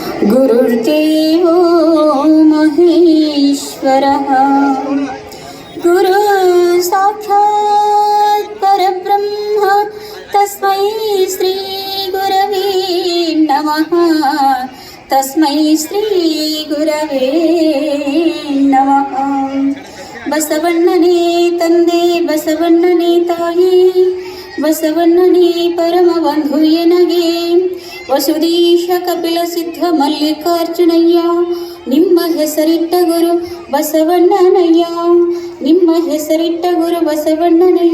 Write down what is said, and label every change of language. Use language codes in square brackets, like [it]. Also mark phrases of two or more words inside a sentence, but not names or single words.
[sa] गुरुर्देवो महेश्वरः गुरु साक्षात् परब्रह्म तस्मै श्री गुरवे नमः तस्मै श्री गुरवे नमः [kn] बसवಣ್ಣನೇ ತಂದೆ ಬಸವಣ್ಣನೇ ತಾಯಿ ಬಸವಣ್ಣನೇ ಪರಮ ಬಂಧು ಎನಗೆ ವಸುದೀಶ ಕಪಿಲ ಸಿದ್ಧ ಮಲ್ಲಿಕಾರ್ಜುನಯ್ಯ ನಿಮ್ಮ ಹೆಸರಿಟ್ಟ ಗುರು ಬಸವಣ್ಣನಯ್ಯ ನಿಮ್ಮ ಹೆಸರಿಟ್ಟ ಗುರು ಬಸವಣ್ಣನಯ್ಯ.